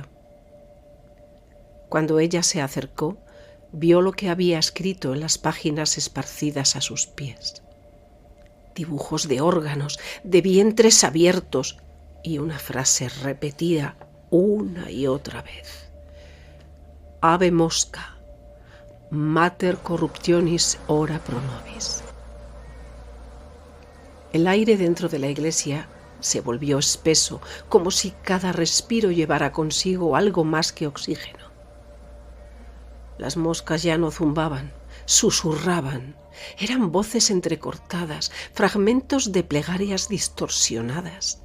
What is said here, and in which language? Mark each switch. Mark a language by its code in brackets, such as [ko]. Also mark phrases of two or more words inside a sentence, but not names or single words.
[es] Cuando ella se acercó, vio lo que había escrito en las páginas esparcidas a sus pies. Dibujos de órganos, de vientres abiertos y una frase repetida una y otra vez. [la] Ave mosca, mater corruptionis ora pro nobis. [es] El aire dentro de la iglesia se volvió espeso, como si cada respiro llevara consigo algo más que oxígeno. Las moscas ya no zumbaban, susurraban. Eran voces entrecortadas, fragmentos de plegarias distorsionadas.